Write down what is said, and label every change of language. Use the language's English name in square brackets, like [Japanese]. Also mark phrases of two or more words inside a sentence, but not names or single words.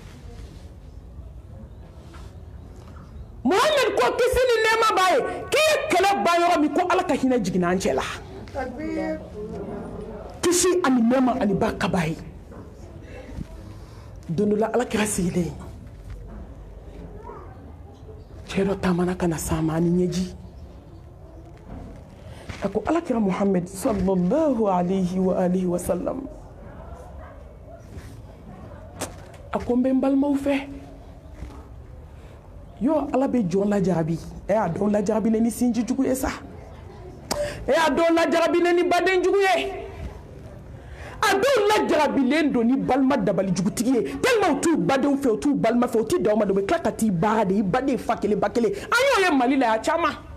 [Bambara] Muhammad ko kisi ni nɛɛma b'a ye k'i ye kɛlɛ ban yɔrɔ min ko ala ka hinɛ jiginna an cɛ la kisi ani nɛɛma ani barika b'a ye don dɔ la ala kɛra sigilen cɛ dɔ taamana ka na s'a ma a ni ɲɛji a ko alakira muhammed [Arabic] صلى الله عليه وآله وسلم [Bambara] a ko n bɛ n balimaw fɛ yo ala bɛ jɔn lajarabi a dɔw lajarabi ne ni sinji jugu ye sa a dɔw lajarabi ne ni baden jugu ye a dɔw lajarabilen don ni balima dabali jugutigi ye tellement u t'u badenw fɛ u t'u balima fɛ u t'i da u ma de u bɛ tila ka t'i baara de i baden fa kelen ba kelen an y'o ye mali la a caman